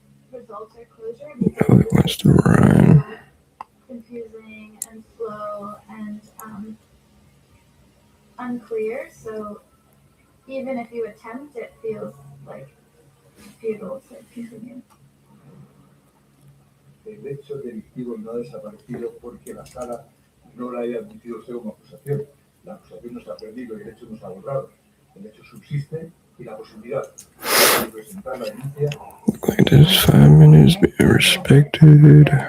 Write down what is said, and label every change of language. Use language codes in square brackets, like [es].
[en] results or closure, no, it wants to run. Confusing and slow and unclear. So even if you attempt, it feels like futile to continue. [es] El hecho delictivo no ha desaparecido porque la sala no la haya admitido usted como acusación. La acusación no se ha perdido y el hecho no se ha borrado. El hecho subsiste y la posibilidad de presentar la denuncia. [en] Look like this 5 minutes being respected.